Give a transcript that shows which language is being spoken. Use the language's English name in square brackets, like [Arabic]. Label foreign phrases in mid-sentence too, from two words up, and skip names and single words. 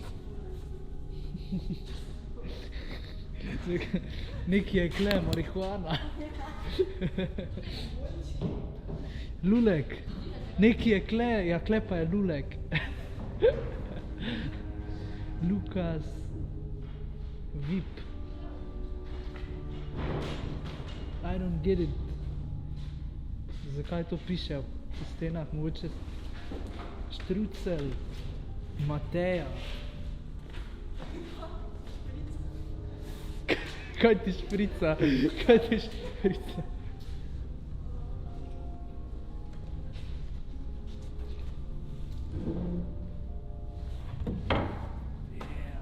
[Slovenian] Neki je kle, marihuana. Lulek. Neki je kle, ja kle pa je lulek. Lukas Vip. [English] I don't get it. [Slovenian] Zakaj to piše v stenah? Mogoče Štrucel, Mateja. Kaj ti šprica? Kaj ti šprica? Yeah.